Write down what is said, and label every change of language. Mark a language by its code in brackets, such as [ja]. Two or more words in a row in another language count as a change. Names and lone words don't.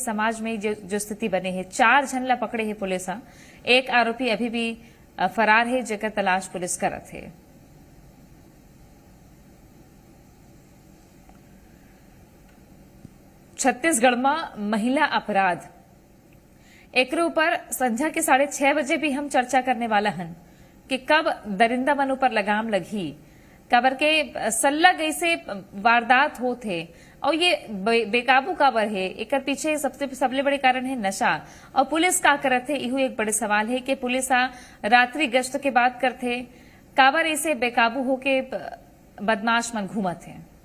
[hne] समाज में जो स्थिति बने है, 4 जन ला पकड़े है पुलिस। एक आरोपी अभी भी फरार है, जेकर तलाश पुलिस करत है। छत्तीसगढ़ में महिला अपराध एक ऊपर संध्या के 6:30 बजे भी हम चर्चा करने वाला हन कि कब दरिंदा मन पर लगाम लगी। काबर के सल्लग ऐसे वारदात होते और ये बेकाबू काबर है। एक पीछे सबले बड़े कारण है नशा। और पुलिस का करत है, यही एक बड़े सवाल है कि पुलिस रात्रि गश्त के बात करते, काबर ऐसे बेकाबू होके बदमाश मन घूमत है।